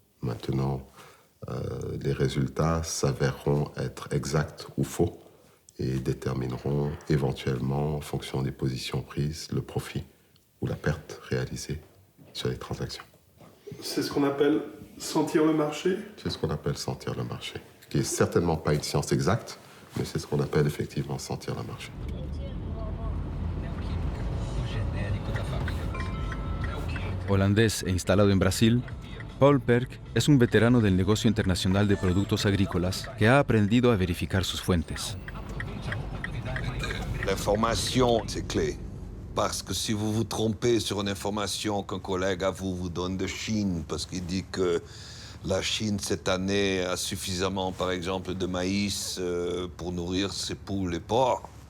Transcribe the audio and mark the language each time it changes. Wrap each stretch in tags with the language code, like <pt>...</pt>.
<fr>Maintenant, les résultats s'avéreront être exacts ou faux et détermineront éventuellement, en fonction des positions prises, le profit ou la perte réalisée sur les transactions. C'est ce qu'on appelle sentir le marché? C'est ce qu'on appelle sentir le marché, qui n'est certainement pas une science exacte, mais c'est ce qu'on appelle effectivement sentir le marché.</fr> <es>Holandés e instalado en Brasil, Paul Perk es un veterano del negocio internacional de productos agrícolas que ha aprendido a verificar sus fuentes.</es> <fr>L'information, c'est clé. Parce que si vous vous trompez sur une information qu'un collègue à vous donne de Chine, parce qu'il dit que la Chine, cette année, a suffisamment, par exemple, de maïs pour nourrir ses poules et porcs,</fr>